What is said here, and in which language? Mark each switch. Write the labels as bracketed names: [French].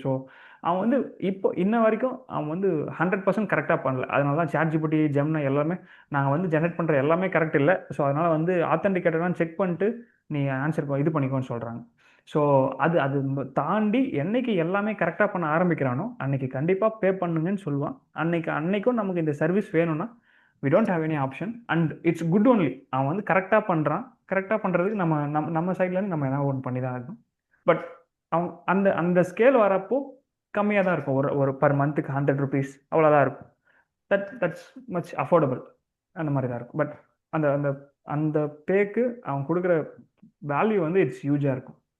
[Tamil] So அவன் வந்து இப்போ இன்ன வரைக்கும் அவன் வந்து 100% கரெக்டாக பண்ணல. அதனால தான் ChatGPT, Gemini எல்லாமே நாங்கள் வந்து ஜென்ரேட் பண்ணுற எல்லாமே கரெக்ட் இல்லை. ஸோ அதனால் வந்து ஆத்தென்டிகேட்டடாக செக் பண்ணிட்டு நீ ஆன்சர் இது பண்ணிக்கோன்னு சொல்கிறாங்க. ஸோ அது தாண்டி என்னைக்கு எல்லாமே கரெக்டாக பண்ண ஆரம்பிக்கிறானோ அன்னைக்கு கண்டிப்பாக பே பண்ணுங்கன்னு சொல்லுவான். அன்னைக்கும் நமக்கு இந்த சர்வீஸ் வேணும்னா [English] we don't have any option and it's good only. [Tamil] அவன் வந்து கரெக்டாக பண்ணுறதுக்கு நம்ம சைட்லேருந்து நம்ம என்ன ஒன்று பண்ணி தான் இருக்கணும். பட் அவங்க அந்த அந்த ஸ்கேல் வரப்போ கம்மியாக தான் இருக்கும். ஒரு ஒரு பர் மந்த்துக்கு 100 rupees அவ்வளோதான் இருக்கும். [English] That's much affordable. [Tamil] அந்த மாதிரி தான் இருக்கும். பட் அந்த அந்த அந்த பேக்கு அவங்க கொடுக்குற வேல்யூ வந்து இட்ஸ் ஹியூஜாக இருக்கும்.